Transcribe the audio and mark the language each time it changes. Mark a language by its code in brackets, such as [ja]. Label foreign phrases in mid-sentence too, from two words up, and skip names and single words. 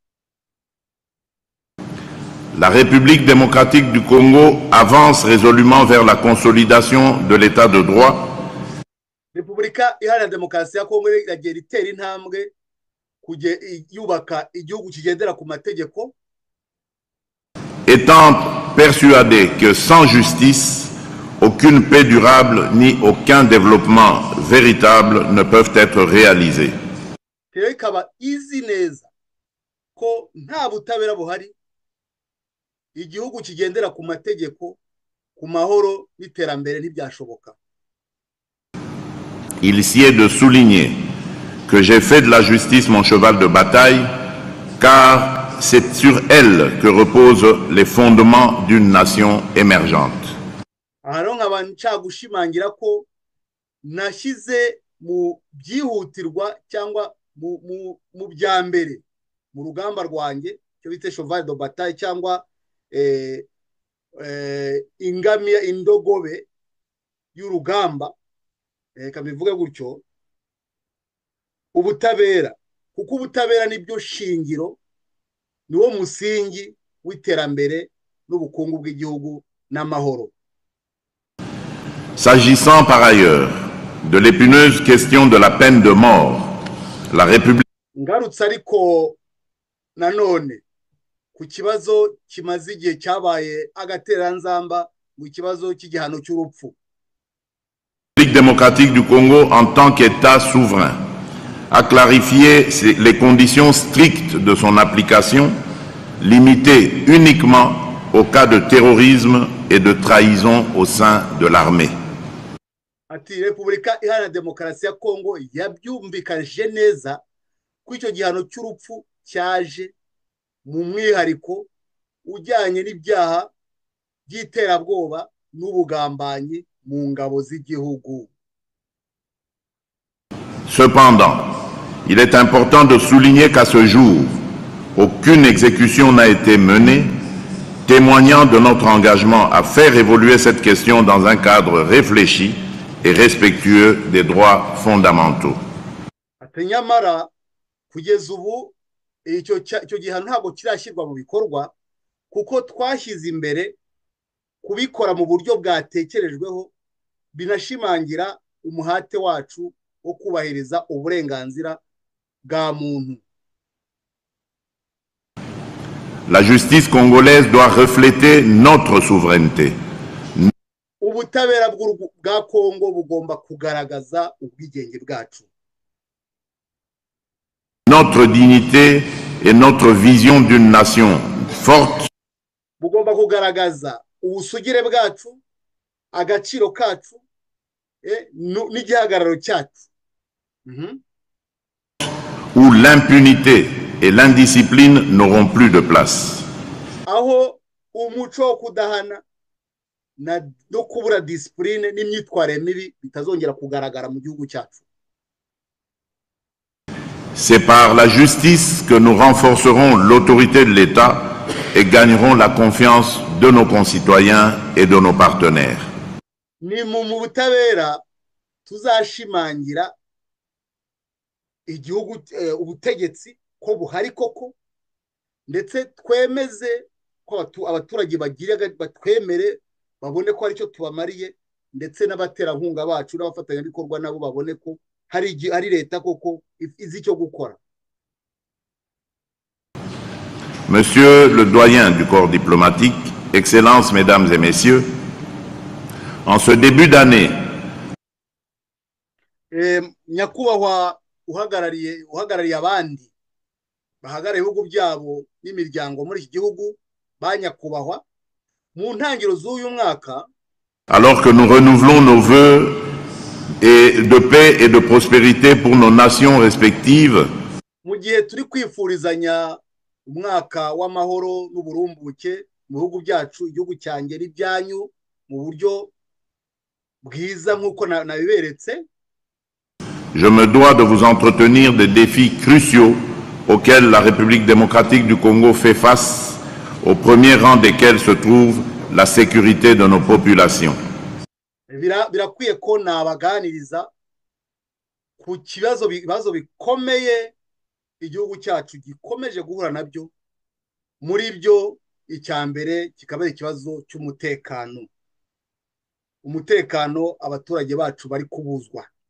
[fr] La République démocratique du Congo avance résolument vers la consolidation de l'état de droit. [rw] Repubulika Iharanira Demokarasi ya Kongo iragenda itera intambwe yubaka igihugu kigendera ku mategeko. [fr] Étant persuadé que sans justice, aucune paix durable ni aucun développement véritable ne peuvent être réalisés. [rw] Ikaba izi neza ko nta butabera buhari igihugu kigendera ku mategeko ku mahoro n'iterambere ntibyashoboka. [fr] Il s'y est de souligner que j'ai fait de la justice mon cheval de bataille, car c'est sur elle que reposent les fondements d'une nation émergente. [rw] Alors nkaba ncagushimangira ko nashyize mu byihutirwa cyangwa mu byambere mu rugamba rwanjye cyo bita [fr] cheval de bataille [rw] cyangwa ingamiya indogobe y'urugamba kabivuga gutyo ubutabera kuko ubutabera nibyo shingiro niwo musingi w'iterambere n'ubukungu bw'igihugu n'amahoro. [fr] S'agissant par ailleurs de l'épineuse question de la peine de mort, la République [rw] ngarutse ariko nanone ku kibazo kimaze igihe cyabaye agateranzamba mu kibazo cy'igihano cy'urupfu. [fr] La République démocratique du Congo en tant qu'État souverain a clarifié les conditions strictes de son application, limitées uniquement au cas de terrorisme et de trahison au sein de l'armée. [rw] Ati Repubulika Iharanira Demokarasi ya Kongo yabyumvikaje neza ko icyo gihano cy'urupfu cyaje mu mwihariko ujyanye n'ibyaha by'iterabwoba n'ubugambanyi mu ngabo z'igihugu. [fr] Cependant, il est important de souligner qu'à ce jour, aucune exécution n'a été menée, témoignant de notre engagement à faire évoluer cette question dans un cadre réfléchi et respectueux des droits fondamentaux. [rw] ati nyamara kugeza ubu icyo gihano ntabwo kirashyirwa mu bikorwa kuko twashyize imbere kubikora mu buryo bwatekerejweho binashimangira umuhate wacu wo kubahiriza uburenganzira bwa muntu. [fr] La justice congolaise doit refléter notre souveraineté. [rw] Ubutabera bwa Kongo bugomba kugaragaza ubwigenge bwacu. [fr] Notre dignité et notre vision d'une nation forte. [rw] Bugomba kugaragaza ubusugire bwacu, agaciro kacu, n'igihagararo cyacu. [fr] Où l'impunité et l'indiscipline n'auront plus de place. [rw] Aho umuco wo kudahana no kubura discipline n'imyitwarire mibi bitazongera kugaragara mu gihugu cyacu. [fr] C'est par la justice que nous renforcerons l'autorité de l'État et gagnerons la confiance de nos concitoyens et de nos partenaires. [rw] Ni mu butabera tuzashimangira igihugu ubutegetsi ko buhari koko, ndetse twemeze ko abaturage batwemere babone ko ari cyo tubamariye, ndetse n'abaterankunga bacu n'abafatanyabikorwa nabo babone ko hari leta koko izi icyo gukora. [fr] Monsieur le doyen du corps diplomatique, Excellences, Mesdames et Messieurs, en ce début d'année, [rw] nyakubahwa uhagarariye abandi bahagarariye ibihugu byabo n'imiryango muri iki gihugu, banyakubahwa, mu ntangiriro z'uyu mwaka, [fr] alors que nous renouvelons nos vœux de paix et de prospérité pour nos nations respectives, [rw] mu gihe turi kwifurizanya umwaka w'amahoro n'uburumbuke mu bihugu byacu, igihugu cyanjye n'ibyanyu, mu buryo bwiza nk'uko nabiberetse, [fr] je me dois de vous entretenir des défis cruciaux auxquels la République démocratique du Congo fait face, au premier rang desquels se trouve la sécurité de nos populations. [rw] Birakwiye ko nabaganiriza ku bibazo bikomeye igihugu cyacu gikomeje guhura nabyo, muri byo icya mbere kikaba ikibazo cy'umutekano. Umutekano abaturage bacu bari kubuzwa.